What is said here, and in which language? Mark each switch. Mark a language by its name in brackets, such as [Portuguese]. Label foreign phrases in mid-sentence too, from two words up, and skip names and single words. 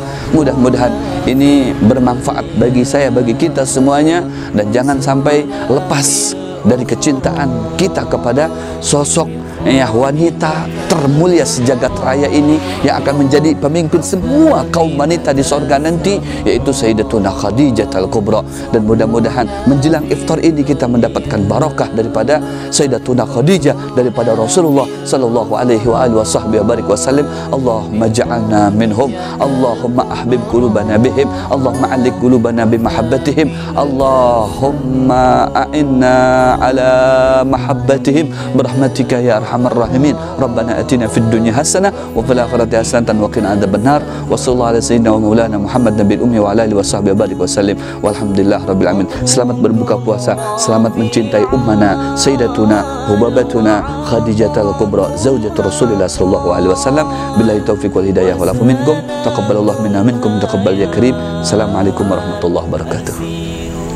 [Indonesian] Mudah-mudahan ini bermanfaat bagi saya, bagi kita semuanya, dan jangan sampai lepas dari kecintaan kita kepada sosok wanita termulia sejagat raya ini yang akan menjadi pemimpin semua kaum wanita di sorga nanti, yaitu Sayyidatuna Khadijah al-Kubra. Dan mudah-mudahan menjelang iftar ini kita mendapatkan barakah daripada Sayyidatuna Khadijah, daripada Rasulullah [Arabic] صلى الله عليه وسلم. اللهم اجعلنا منهم اللهم أحبب قلوبنا بهم اللهم ألف قلوبنا بمحبتهم اللهم أعنا على محبتهم برحمتك يا أرحم الراحمين. ربنا آتنا في الدنيا حسنة وفي الآخرة حسنة وقنا عذاب النار. وصلى الله على سيدنا ومولانا محمد النبي الأمي وعلى آله وسلم. والحمد لله رب العالمين. [Indonesian] Selamat berbuka puasa, selamat mencintai [Arabic] أمنا سيدتنا حبيبتنا خديجة الكبرى زوجة رسول الله صلى الله عليه وسلم. بالله التوفيق والهداية والعفو منكم تقبل الله منا منكم تقبل يا كريم. السلام عليكم ورحمة الله وبركاته.